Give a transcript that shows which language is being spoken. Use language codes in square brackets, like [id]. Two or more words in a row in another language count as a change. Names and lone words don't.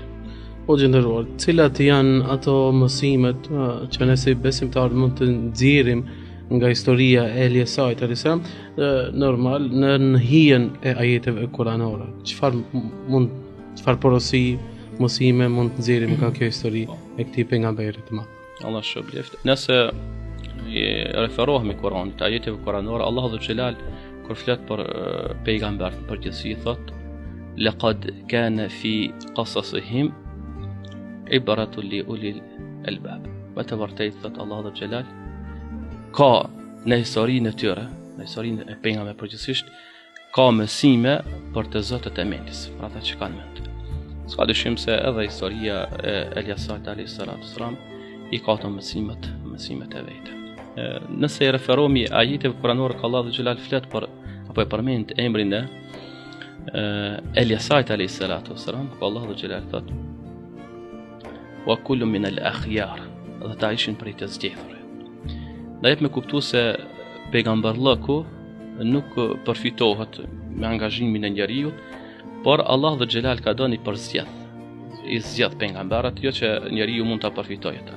[sq] O gjendëruar, cilat janë ato mësimet që ne si besimtar mund të nxjerrim nga historia e Eliasait [ar] alayhis salam, [sq] normal në hijen e ajeteve kuranore. Çfarë porosi mësime mund të nxjerrim nga kjo histori e këtij pejgamberit të madh? Allah shpëleft. Nëse i referohemi Kuranit, ajeteve kuranore, Allahu dhe xhelal kur flet për pejgamberët në përgjithësi thot: [ar] "Laqad kana fi qasasihim ibratun li ulil albab." [sq] Me të vërtetë thot Allahu dhe xhelal ka në historinë e tyre, në historinë e pejgamberëve përgjithsisht, ka mësime për të zotët e mendjes, për ata që kanë mend. S'ka dyshim se edhe historia e Eliasait [ar] alayhis salam [sq] i ka të mësimet e vete. Nëse i referohemi ajeteve kuranore, ka Allahu xhelal flet për apo e përmend emrin e Eliasait [ar] alayhis salam, [sq] ka Allahu xhelal thot: [ar] "Wa kullu min al-akhyar", [sq] dhe ta ishin prej të zgjedhur. Dhe jep me kuptu se pejgamberllëku nuk përfitohet me angazhimin e njeriut, por Allah dhe xhelal ka dhënë për zgjedh. I zgjedh pejgamberët, jo që njeriu mund ta përfitojë ata.